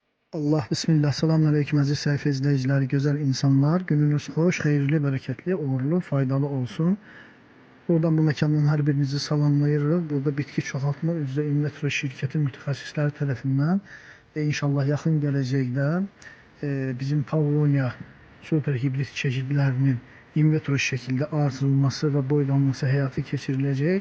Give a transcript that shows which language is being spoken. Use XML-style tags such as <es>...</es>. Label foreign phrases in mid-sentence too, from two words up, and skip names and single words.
<tr>Allah bismillah. Selamünaleyküm aziz sayfa izleyicileri, güzel insanlar. Gününüz hoş, hayırlı, bereketli, uğurlu, faydalı olsun.</tr> <az>Buradan bu mekanın her birinizi salamlayırıq. Burada bitki çoxaltma üzrə İnvitro şirkəti mütəxəssisləri tərəfindən inşallah yaxın gələcəkdə bizim Pavlonia super hibrit çeşidlərinin İnvitro şəkildə artırılması və boylanması həyata keçiriləcək.</az>